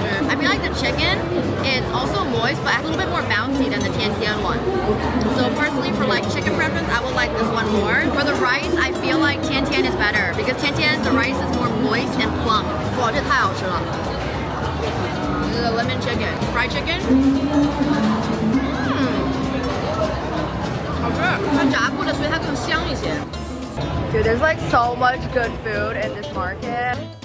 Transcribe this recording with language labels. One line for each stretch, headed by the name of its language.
English: I feel like the chicken, it's also moist, but it's a little bit more bouncy than the Tian Tian one. So personally, for like chicken preference, I would like this one more. For the rice, I feel like Tian Tian is better because Tian Tian, the rice is more moist and plump.
Chinese: Wow, 这太好吃了.
English: This is a lemon chicken, fried chicken.
Chinese: 好吃，它炸过的，所以它更香一些.
English: Dude, there's like so much good food in this market.